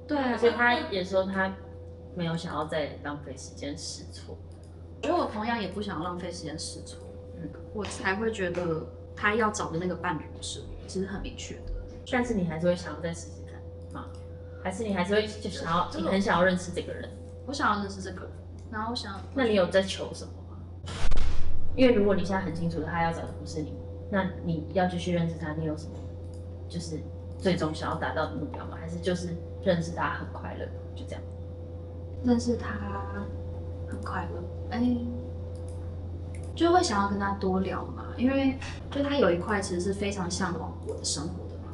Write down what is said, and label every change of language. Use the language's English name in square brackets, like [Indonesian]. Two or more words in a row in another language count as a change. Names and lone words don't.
[Chinese] 而且他也說他沒有想要再浪費時間試錯。我覺得我同樣也不想浪費時間試錯，我才會覺得他要找的那個伴侶是我，其實很明確的。但是你還是會想要再試試看嗎？還是你還是會就想要，你很想要認識這個人？我想要認識這個人，然後那你有在求什麼嗎？因為如果你現在很清楚他要找的不是你，那你要繼續認識他，你有什么就是最終想要達到的目標嗎？還是就是認識他很快樂，就這樣？認識他很快樂，就會想要跟他多聊嘛，因為就他有一塊其實是非常向往我的生活的嘛。